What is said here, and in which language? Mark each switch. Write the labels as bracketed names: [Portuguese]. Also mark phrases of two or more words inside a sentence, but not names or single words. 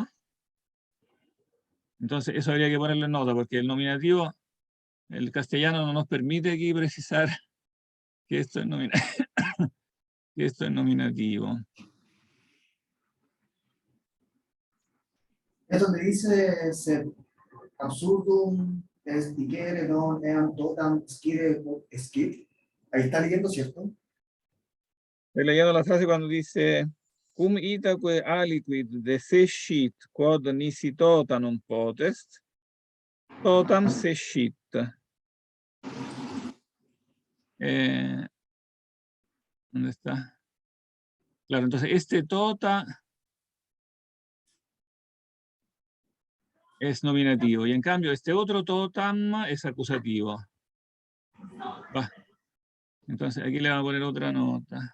[Spanish] Entonces, eso habría que ponerle en nota, porque el nominativo, el castellano no nos permite aquí precisar que esto es nominativo. Es donde dice [Latin] absurdum est dicere non eam totam scire scit. [Spanish] Ahí está leyendo, ¿cierto? Estoy leyendo la frase cuando dice [Latin] cum itaque aliquid desescit quod nisi tota non potest, totam sescit. [Spanish] ¿Dónde está? Claro, entonces este tota es nominativo y en cambio este otro totam es acusativo. Va. Entonces aquí le vamos a poner otra nota.